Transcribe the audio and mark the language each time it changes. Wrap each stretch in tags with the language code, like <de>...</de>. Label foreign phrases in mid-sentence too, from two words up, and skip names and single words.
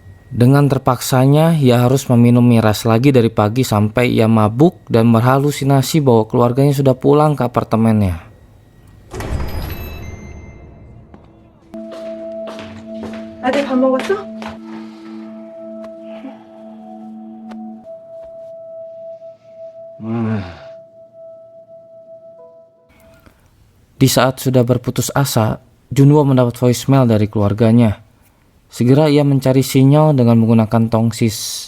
<id>Dengan terpaksanya, ia harus meminum miras lagi dari pagi sampai ia mabuk dan berhalusinasi bahwa keluarganya sudah pulang ke apartemennya.</id> <ko>아들 밥 먹었어?</ko> <id>Di saat sudah berputus asa, Junwo mendapat voicemail dari keluarganya. Segera ia mencari sinyal dengan menggunakan tongsis.</id>